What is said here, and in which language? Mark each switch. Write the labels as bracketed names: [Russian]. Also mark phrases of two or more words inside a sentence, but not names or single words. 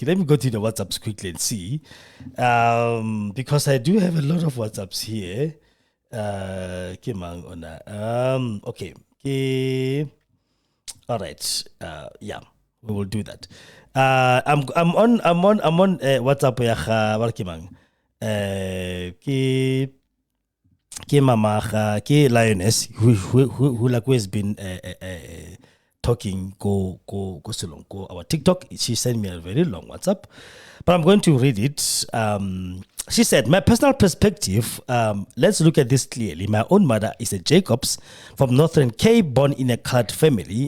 [English] Let me go to the WhatsApps quickly and see. Because I do have a lot of WhatsApps here. Okay. All right. Yeah, we will do that. I'm on WhatsApp. [Tswana] Ke mama ke [English] Lioness who has been talking go our TikTok. She sent me a very long WhatsApp, but I'm going to read it. She said, my personal perspective, let's look at this clearly. My own mother is a Jacobs from Northern Cape, born in a colored family.